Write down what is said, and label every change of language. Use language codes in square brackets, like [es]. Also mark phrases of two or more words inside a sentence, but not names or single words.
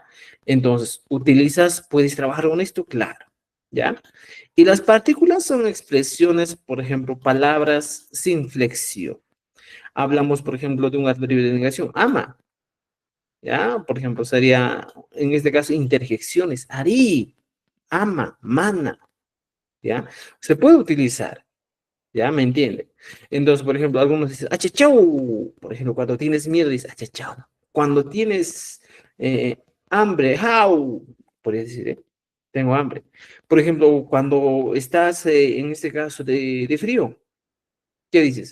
[es] Entonces, puedes trabajar con esto, claro, ¿ya? Y las partículas son expresiones, por ejemplo, palabras sin flexión. Hablamos, por ejemplo, de un adverbio de negación, ama, ¿ya? Por ejemplo, sería, en este caso, interjecciones, [qu] ari, ama, mana, [es] ¿ya? Se puede utilizar, ¿ya? ¿Me entiende? Entonces, por ejemplo, algunos dicen, achachau, por ejemplo, cuando tienes miedo, dices, achachau. Cuando tienes hambre, how, podría decir, ¿eh? Tengo hambre. Por ejemplo, cuando estás, en este caso, de frío, ¿qué dices?